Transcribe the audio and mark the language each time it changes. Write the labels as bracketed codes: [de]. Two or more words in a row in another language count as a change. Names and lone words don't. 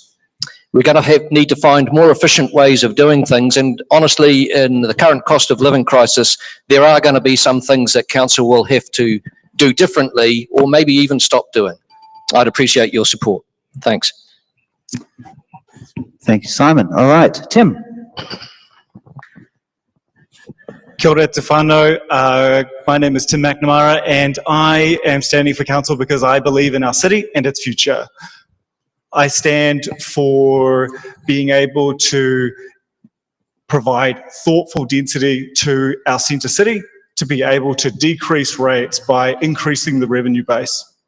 [en] We're going to need to find more efficient ways of doing things, and honestly, in the current cost of living crisis, there are going to be some things that council will have to do differently or maybe even stop doing. I'd appreciate your support. Thanks. Thank you, Simon. All right, Tim. [mi] Kia ora te whānau. [en] My name is Tim McNamara, and I am standing for council because I believe in our city and its future. I stand for being able to provide thoughtful density to our centre city, to be able to decrease rates by increasing the revenue base.